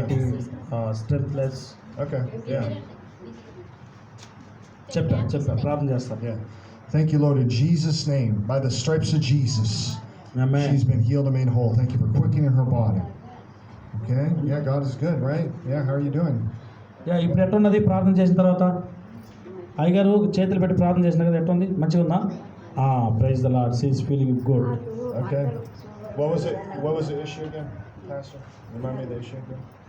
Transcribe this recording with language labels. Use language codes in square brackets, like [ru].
[en] getting strengthless. Okay. Yeah. [te] చెప్పా ప్రార్థన చేస్తాం. [en] Yeah. Thank you, Lord, in Jesus' name. By the stripes of Jesus, Amen. she's been healed and made whole. Thank you for quickening her body. Okay. Yeah, God is good, right? Yeah. How are you doing? [te] Yeah ఇప్పుడు ఎట్టున్నది ప్రార్థన చేసిన తర్వాత? అయ్యగారు చేతులు పెట్టి ప్రార్థన చేసిన కదా, ఎట్టుంది? మంచిగా ఉందా? [en] Praise the Lord. She is feeling good. Okay. What was the issue again, Pastor? Remind me of the issue again.